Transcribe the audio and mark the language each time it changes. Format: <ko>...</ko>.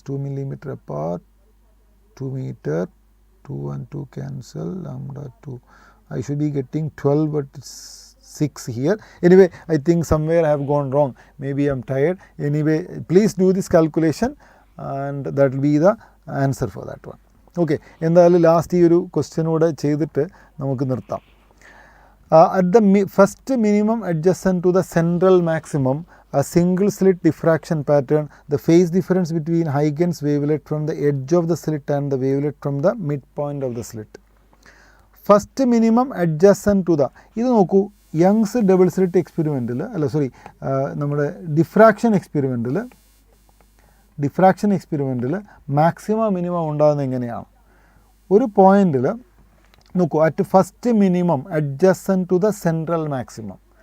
<en>2 millimeter apart, 2 meter, 2 and 2 cancel, lambda 2. I should be getting 12 but it's 6 here. Anyway, I think somewhere I have gone wrong. Maybe I am tired. Anyway, please do this calculation and that will be the answer for that one.</en> <ml>Okay, എന്തായാലും last ഈ ഒരു question കൂടെ ചെയ്തിട്ട് നമുക്ക് നിർത്താം.</ml> <en>At the first minimum adjacent to the central maximum, a single slit diffraction pattern, the phase difference between Huygens wavelet from the edge of the slit and the wavelet from the midpoint of the slit. First minimum adjacent to the,</en> <ml>ഇത് നോക്കൂ, Young's double slit എക്സ്പെരിമെൻറ്റിൽ നമ്മുടെ diffraction എക്സ്പെരിമെൻറ്റിൽ diffraction എക്സ്പെരിമെൻറ്റിൽ maximum minimum ഉണ്ടാകുന്നത് എങ്ങനെയാണ്? ഒരു പോയിന്റിൽ നോക്കൂ,</ml> <en>At first minimum adjacent to the central maximum.</en>